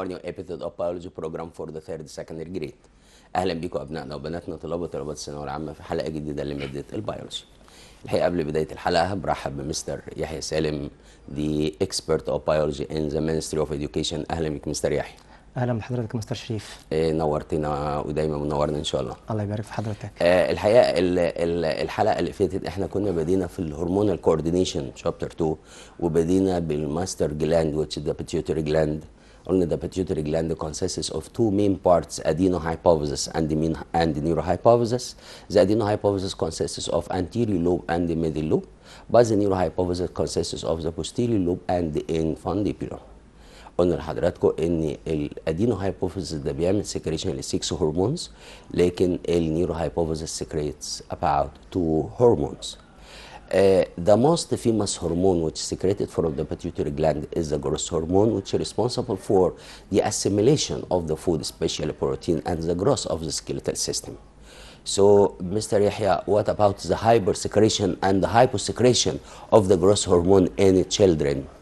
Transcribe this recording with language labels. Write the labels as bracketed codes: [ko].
[en] new episode of biology program for the third secondary grade. [ar] اهلا بيكم ابنائنا وبناتنا طلاب وطلبات الثانويه العامه في حلقه جديده لماده البيولوجي. الحقيقه قبل بدايه الحلقه برحب بمستر يحيى سالم [en] the expert of biology in the Ministry of Education. [ar] اهلا بك مستر يحيى. اهلا بحضرتك مستر شريف. نورتنا ودايما منورنا ان شاء الله. الله يبارك في حضرتك. الحقيقه الحلقه اللي فاتت احنا كنا بدينا في الهرمونال كوردينيشن شابتر 2 وبدينا بالماستر جلاند [en] which is the pituitary gland. [ar] قلنا [en] the pituitary gland consists of two main parts, adenohypophysis and neurohypophysis. The adenohypophysis consists of anterior lobe and the middle lobe, but the neurohypophysis consists of the posterior lobe and the infundibular. [ar] قلنا لحضراتكم ان الادينوهايبوفيزيس ده بيعمل سكريشن للسكس هرمونز، لكن النيوروهايبوفيزيس [en] secretes about two hormones. The most famous hormone which is secreted from the pituitary gland is the growth hormone, which is responsible for the assimilation of the food, especially protein, and the growth of the skeletal system. So, Mr. Yahya, what about the hypersecretion and the hyposecretion of the growth hormone in children?